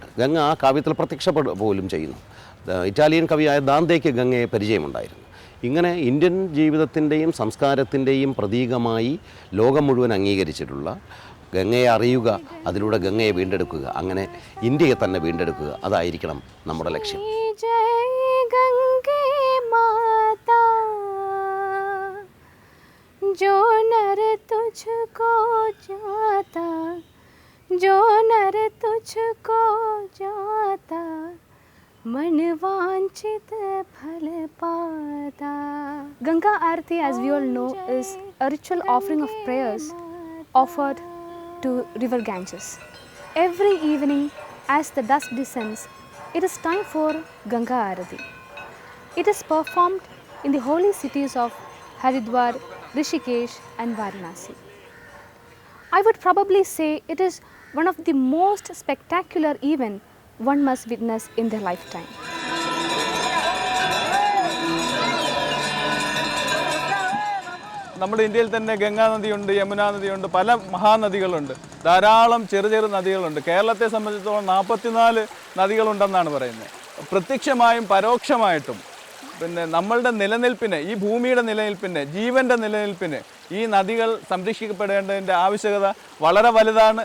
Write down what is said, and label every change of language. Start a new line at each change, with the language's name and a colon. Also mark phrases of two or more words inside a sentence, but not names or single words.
Malayalam: ഗംഗ ആ കാവ്യത്തിൽ പ്രത്യക്ഷപ്പെടുക പോലും ചെയ്യുന്നു. ഇറ്റാലിയൻ കവിയായ ദാന്തേക്ക് ഗംഗയെ പരിചയമുണ്ടായിരുന്നു. ഇങ്ങനെ ഇന്ത്യൻ ജീവിതത്തിൻ്റെയും സംസ്കാരത്തിൻ്റെയും പ്രതീകമായി ലോകം മുഴുവൻ അംഗീകരിച്ചിട്ടുള്ള ഗംഗയെ അറിയുക, അതിലൂടെ ഗംഗയെ വീണ്ടെടുക്കുക, അങ്ങനെ ഇന്ത്യയെ തന്നെ വീണ്ടെടുക്കുക, അതായിരിക്കണം നമ്മുടെ ലക്ഷ്യം.
Hindi: जो नर तुझको जाता, जो नर तुझको जाता, मन वांछित फल पाता.
English: Ganga Aarti, as we all know, is a ritual offering of prayers offered to river Ganges. Every evening as the dusk descends, it is time for Ganga Aarti. It is performed in the holy cities of Haridwar, Rishikesh and Varanasi. I would probably say it is one of the most spectacular events one must witness in their lifetime.
Malayalam: നമ്മുടെ ഇന്ത്യയിൽ തന്നെ ഗംഗാ നദിയുണ്ട്, യമുന നദിയുണ്ട്, പല മഹാനദികളുണ്ട്, ധാരാളം ചെറു ചെറു നദികളുണ്ട്. കേരളത്തെ സംബന്ധിച്ചിടത്തോളം 44 നദികളുണ്ടെന്നാണ് പറയുന്നത്. പ്രത്യക്ഷമായും പരോക്ഷമായിട്ടും പിന്നെ നമ്മളുടെ നിലനിൽപ്പിന്, ഈ ഭൂമിയുടെ നിലനിൽപ്പിന്, ജീവൻ്റെ നിലനിൽപ്പിന് ഈ നദികൾ സംരക്ഷിക്കപ്പെടേണ്ടതിൻ്റെ ആവശ്യകത വളരെ വലുതാണ്.